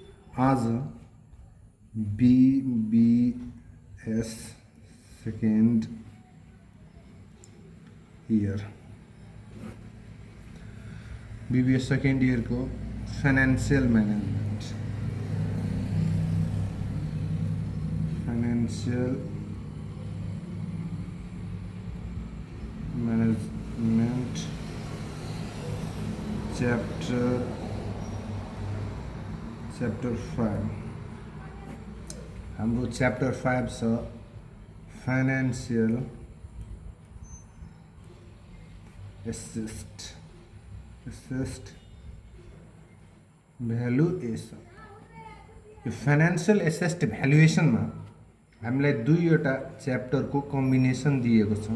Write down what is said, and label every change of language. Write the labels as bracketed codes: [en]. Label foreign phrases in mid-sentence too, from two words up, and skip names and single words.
[ne] आज BBS [en] second year [ne] BBS [en] second year [ne] को [en] financial management [ne] चैप्टर 5 हाम्रो चैप्टर 5 छ [en] financial asset valuation. [ne] यो [en] financial asset valuation [ne] में हामीलाई दुईवटा चैप्टर को कम्बिनेसन दिएको छ।